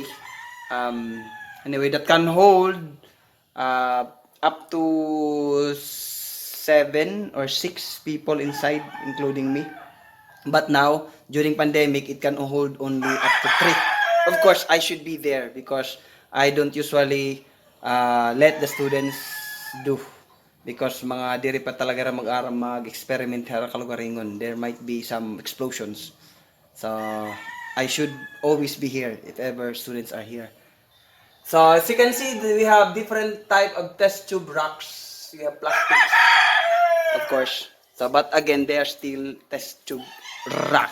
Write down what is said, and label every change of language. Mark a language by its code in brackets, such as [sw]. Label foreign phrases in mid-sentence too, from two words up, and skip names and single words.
[en] Anyway, that can hold up to 7 or 6 people inside, including me. But now, during pandemic, it can hold only up to 3. Of course, I should be there because I don't usually let the students do. [ceb] Because mga diri pa talaga ra mag-aral mag-experiment hara kalugaringon. [en] There might be some explosions. So, I should always be here if ever students are here. So, as you can see, we have different type of test tube racks. We have plastics, of course. So, but again, they are still test tube racks.